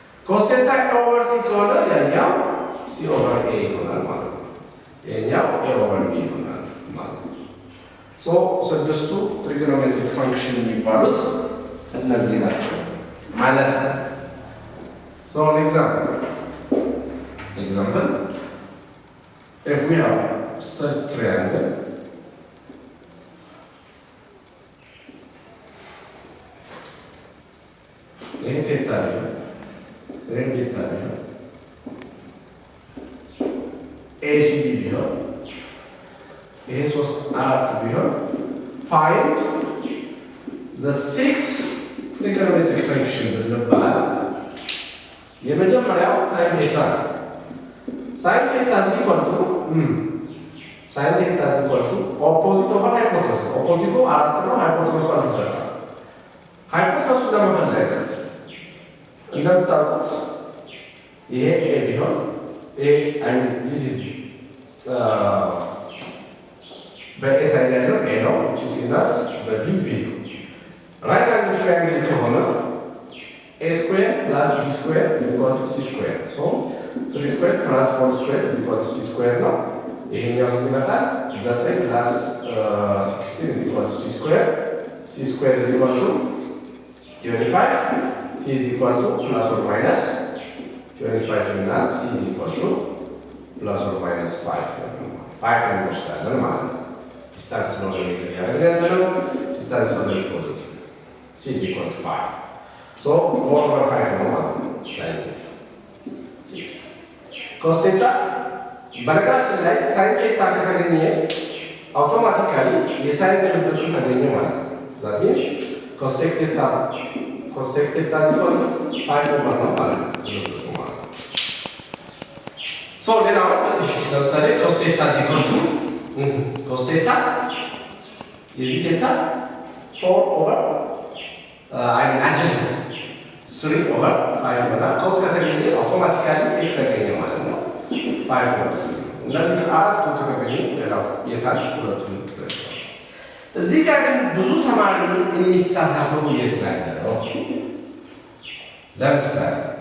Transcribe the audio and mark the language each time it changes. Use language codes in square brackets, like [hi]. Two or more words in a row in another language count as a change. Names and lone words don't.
[en] cos theta over c [am] ከሆነ ያኛው [en] c over a [am] ይሆናል ማለት ነው። ያኛው [en] a over b [am] ይሆናል ማለት ነው። ሶ ስድስቱ [en] trigonometric function [am] የሚባሉት እነዚህ ናቸው ማለት ነው። ሶ [en] example if we have such triangle [am] ይሄ ቴታ ነው ይሄ ቴታ ነው [en] ACB [am] ቢሆን ይሄ 3 4 ቢሆን [en] find the six trigonometric function [am] ብንባል የመጀመሪያው [en] sin theta sin theta is equal to opposite over hypotenuse opposite [am] አራት ነው [en] hypotenuse አልተሰራ hypotenuse [am] ለመፈለግ እንደምታውቁት ይሄ [en] a ቢሆን a and this is [am] በa ሳይድ ያለው a ነው [en] which is not በb b right angle triangle ከሆነ a square plus b square is equal to c square so 3 square plus 4 square is equal to c square [am] ነው ይሄኛው ሲመጣል [en] 9 plus 16 is equal to c square is equal to 25 c is equal to plus or minus 25 እና c is equal to plus or minus 5 [am] እንወስዳለን ማለት ነው ዲስታንስ ነው ያለው ዲስታንስ ነው ፖዚቲቭ [en] c is equal to 5 so 4 over 5 [am] ነው ማለት ነው [en] sin theta cos theta [am] በነገራችን ላይ [en] sin theta [am] ከተገኘ አውቶማቲካሊ የሳይን ግልብጡን ተገኘ ማለት ነው [en] that means cosec theta is equal to 5 over [am] ነው ማለት ነው so ሌላው በዚህ ለምሳሌ [en] cos theta is equal to cos theta [am] የዚህ theta [en] 4 over adjacent 3 over 5 [am] ይሆናል cos ከተገኘ አውቶማቲካሊ sec ተገኘ ማለት ነው 5 over 3 እነዚህ አራቱ ከተገኙ ሌላው የታል ሁለቱን ተገኝቷል እዚህ ጋር ግን ብዙ ተማሪ የሚሳሳተው የት ላይ ነው ለምሳሌ